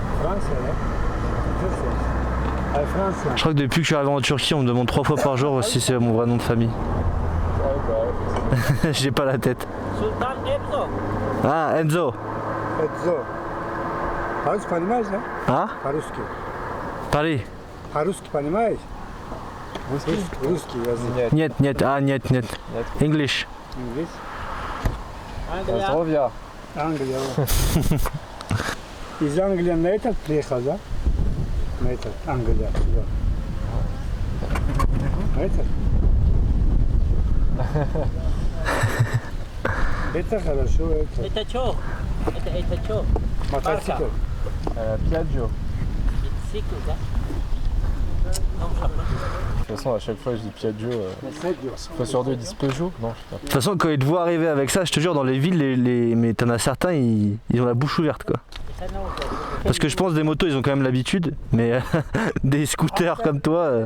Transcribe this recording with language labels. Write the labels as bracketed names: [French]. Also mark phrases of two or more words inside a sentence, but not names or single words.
[French] Je crois que depuis que je suis arrivé en Turquie, on me demande 3 fois par jour si c'est mon vrai nom de famille. J'ai pas la tête. Sultan Enzo. Ah, Enzo. Enzo. [Russian] По-русски понимаешь, да? А? По-русски. Paris. По-русски понимаешь? Русский язык. Нет, нет, а, нет, нет. English. Инглиш. Ангелия. Здоровья. Англия. Из Англии на этот приехал, да? На этот, Англия. Сюда. На этот? Это хорошо, это. Это что? Это что? Мотоцикл. Piaggio. Мотоцикл, да? [French] Non, je sais pas. De toute façon, à chaque fois je dis Piaggio. Une fois sur deux, ils disent Peugeot. Non, je sais pas. De toute façon, quand ils te voient arriver avec ça, je te jure, dans les villes, mais t'en as certains, ils ont la bouche ouverte quoi. Ça, non, Parce que je pense des motos, ils ont quand même l'habitude, mais des scooters comme toi.